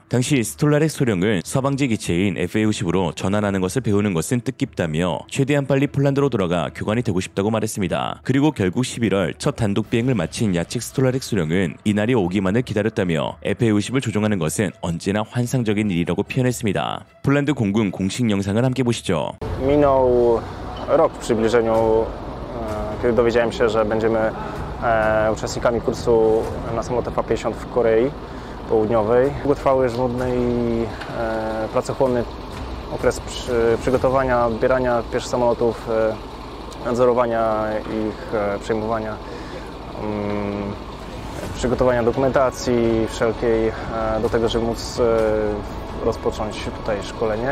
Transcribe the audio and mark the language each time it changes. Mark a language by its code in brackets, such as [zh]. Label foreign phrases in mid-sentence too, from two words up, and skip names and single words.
[ko] 당시 스톨라렉 소령은 서방제 기체인 FA-50으로 전환하는 것을 배우는 것은 뜻깊다며 최대한 빨리 폴란드로 돌아가 교관이 되고 싶다고 말했습니다. 그리고 결국 11월 첫 단독 비행을 마친 야첵 스톨라렉 소령은 이날이 오기만을 기다렸다며 FA-50을 조종하는 것은 언제나 환상적인 일이라고 표현했습니다. 폴란드 공군 공식 영상을 함께 보시죠. [pl] Minął rok w przybliżeniu, kiedy dowiedziałem się, że będziemy uczestnikami kursu na samolot F-50 w Korei Południowej. Długotrwały, żmudny i pracochłonny okres przygotowania, odbierania pierwszych samolotów, nadzorowania ich, przejmowania, przygotowania dokumentacji wszelkiej do tego, żeby móc rozpocząć tutaj szkolenie.